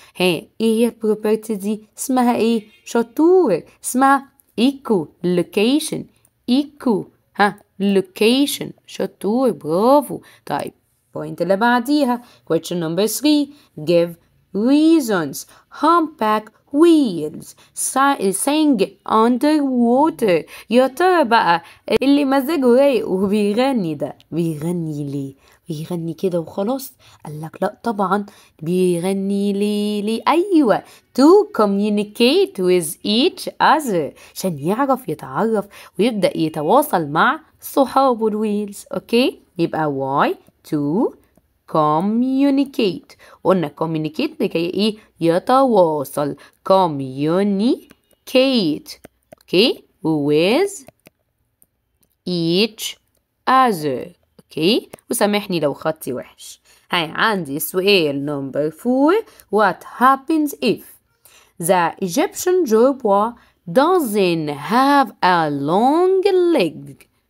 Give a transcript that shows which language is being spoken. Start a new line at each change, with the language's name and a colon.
Arabic: ايه هي البروبرتي دي؟ اسمها ايه؟ شطور، اسمها ايكو لوكيشن. ايكو location. شطور، برافو.
English: طيب point
Arabic: اللي بعديها
English: question number 3 give reasons. humpback whales sing underwater.
Arabic: يا ترى بقى اللي مزاجه رايق وبيغني ده بيغني ليه؟ بيغني كده وخلاص؟ قالك لا طبعا، بيغني ليه؟ ايوه
English: to communicate with each other،
Arabic: عشان يعرف يتعرف ويبدأ يتواصل مع صحابه الويلز.
English: okay,
Arabic: يبقى
English: why to communicate.
Arabic: قلنا communicate لكي ايه؟ يتواصل.
English: communicate okay with each other.
Arabic: اوكي، وسامحني لو خطي وحش. هاي عندي سؤال نمبر 4
English: what happens if the Egyptian jerboa doesn't have a long leg.